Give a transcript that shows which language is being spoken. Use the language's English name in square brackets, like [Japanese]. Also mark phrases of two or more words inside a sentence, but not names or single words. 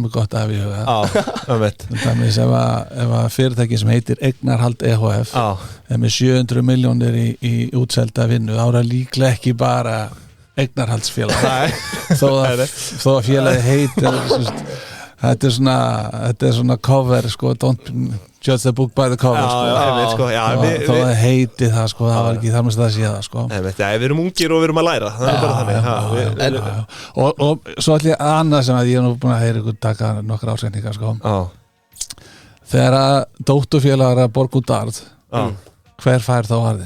[Icelandic] er gott að hafa í huga Þannig ef að fyrirtæki sem heitir Eignarhald EHF er með 700 milljónir í útselda vinnu þá er það líklega ekki bara eignarhaldsfélag þó að félagi heitir þetta er svona cover sko, [English] don't judge the book by the cover [Icelandic] þó að heiti það sko, það var ekki þar með það að sé það sko. Við erum ungir og við erum að læra það er bara þannig og svo ætlum ég annað sem að ég er nú búin að heyra ykkur taka nokkra ásetningar sko. Þegar að dótturfélagar að borga út arð hver fær þá arðinn?